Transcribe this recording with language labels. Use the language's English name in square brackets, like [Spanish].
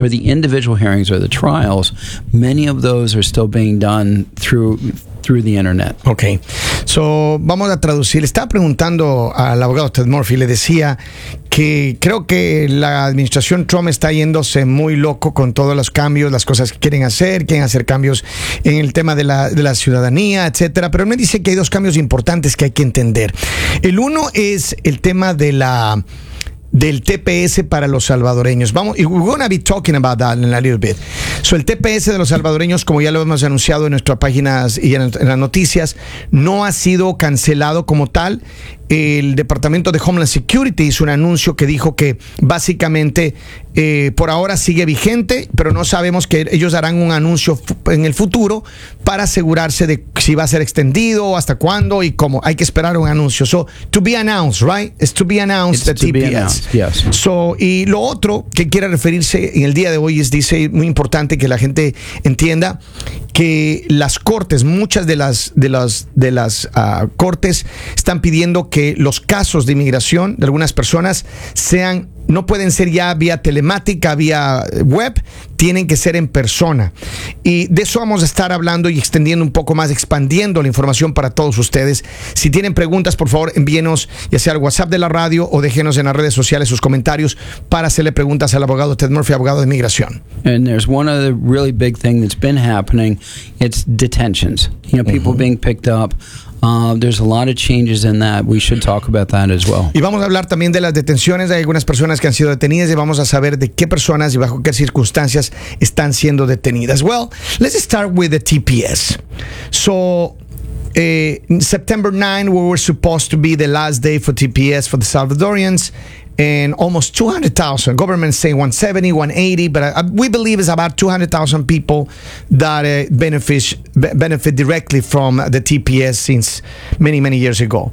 [English] For the individual hearings or the trials, many of those are still being done through the internet. [Spanish] Okay. So, vamos a traducir. Estaba preguntando al abogado Ted Murphy, le decía que creo que la administración Trump está yéndose muy loco con todos los cambios, las cosas que quieren hacer cambios en el tema de la ciudadanía, etcétera. Pero él me dice que hay dos cambios importantes que hay que entender. El uno es el tema de la... del TPS para los salvadoreños. Vamos, [English] we're going to be talking about that in a little bit. [Spanish] So, el TPS de los salvadoreños, como ya lo hemos anunciado en nuestras páginas y en las noticias, no ha sido cancelado como tal. El Departamento de Homeland Security hizo un anuncio que dijo que básicamente por ahora sigue vigente, pero no sabemos que ellos harán un anuncio en el futuro para asegurarse de si va a ser extendido, hasta cuándo y cómo. Hay que esperar un anuncio. [English] So, to be announced, right? It's to be announced, it's the to TPS. Be announced. Yes. [Spanish] So, y lo otro que quiere referirse en el día de hoy es, dice, muy importante que la gente entienda que las cortes, muchas de las cortes están pidiendo que los casos de inmigración de algunas personas sean, no pueden ser ya vía telemática, vía web, tienen que ser en persona. Y de eso vamos a estar hablando y extendiendo un poco más, expandiendo la información para todos ustedes. Si tienen preguntas, por favor, envíenos ya sea al WhatsApp de la radio o déjenos en las redes sociales sus comentarios para hacerle preguntas al abogado Ted Murphy, abogado de inmigración. [English] And there's one other really big thing that's been happening, it's detentions. You know, people being picked up. There's a lot of changes in that. We should talk about that as well. [Spanish] Y vamos a hablar también de las detenciones. Hay algunas personas que han sido detenidas y vamos a saber de qué personas y bajo qué circunstancias están siendo detenidas. [English] Well, let's start with the TPS. So, September 9, we were supposed to be the last day for TPS for the Salvadorians. And almost 200,000, government say 170, 180, but we believe it's about 200,000 people that benefit directly from the TPS since many, many years ago.